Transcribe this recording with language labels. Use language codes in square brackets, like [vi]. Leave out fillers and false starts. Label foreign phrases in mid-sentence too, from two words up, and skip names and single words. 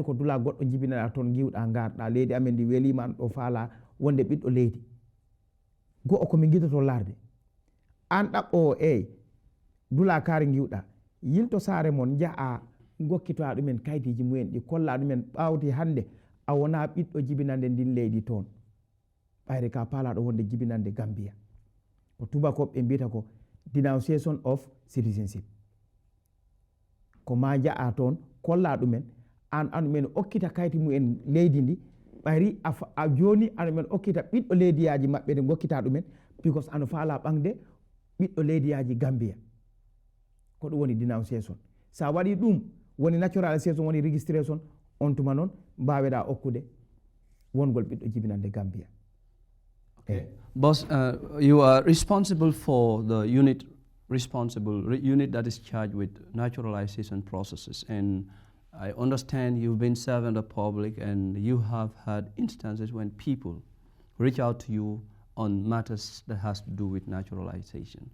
[ff] ko dula goɗɗo jibinaɗa toon giwɗa garɗa leydi amen ndi welima an ɗo faala wonde ɓiɗɗo leydi go'o komin gidoto larde an ɗaɓɓo o dula kaari giwɗa yilto saare mon jaha gokkitoa ɗumen kaydiji mumen ɗi kolla ɗumen ɓawti hande a wona ɓiɗɗo jibinande ndin leydi toon ɓayre ka paalaɗo wonde jibinande Gambia ko tubakoɓe mbiyata ko [en] denunciation of citizenship [ff] ko ma jaha toon kolla ɗumen an anumen okkita kayti mumen leydi ndi ɓayri a joni anumen okkita ɓiɗɗo leydiyaji maɓɓe ɗe gokkita ɗumen because ano faala ɓangde ɓiɗɗo leydiyaji Gambia ko ɗum woni denunciation sa waɗi ɗum woni naturalisation woni registration on tuma noon mbaweɗa okkude wongol ɓiɗɗo jibinande Gambia. [en] Okay. Boss, you are responsible for the unit that is charged with naturalization processes, and I understand you've been serving the public and you have had instances when people reach out to you on matters that has to do with naturalization.